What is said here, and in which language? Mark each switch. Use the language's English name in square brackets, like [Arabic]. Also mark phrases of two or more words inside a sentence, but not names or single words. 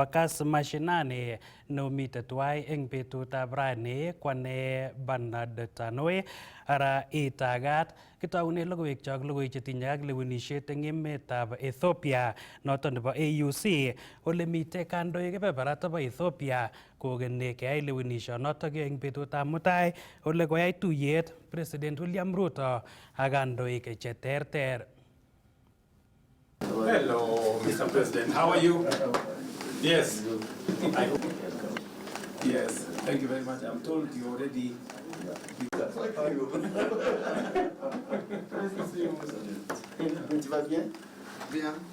[Kipsigis] Kas Mashinani neomite tuwai eng betutab rani kwane Bernard Tanoi ara itagat kitaune logoiwekchok logoiwek chetinye ak lewenisiet eng emetab Ethiopia noto nebo AUC ole mitei kandoik kebeberat nebo Ethiopia kokeni keyai lewenisionotok eng betutab mutai ole koyai tuyet President William Ruto ak kandoik cheterter. [English] Hello, Mr. President. How are you? Yes. Yes. Thank you very much. I'm told you already. [French] Tu vas bien? Bien.